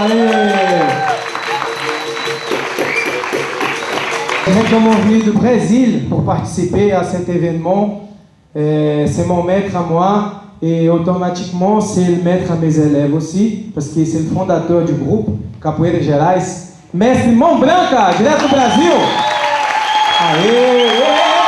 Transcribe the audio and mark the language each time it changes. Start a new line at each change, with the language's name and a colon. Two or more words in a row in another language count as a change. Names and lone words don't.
French: Directement venu du Brésil pour participer à cet événement. C'est mon maître à moi et automatiquement c'est le maître à mes élèves aussi, parce que c'est le fondateur du groupe Capoeira Gerais, Mestre Mão Branca,
Portuguese: direto do Brasil. Aê!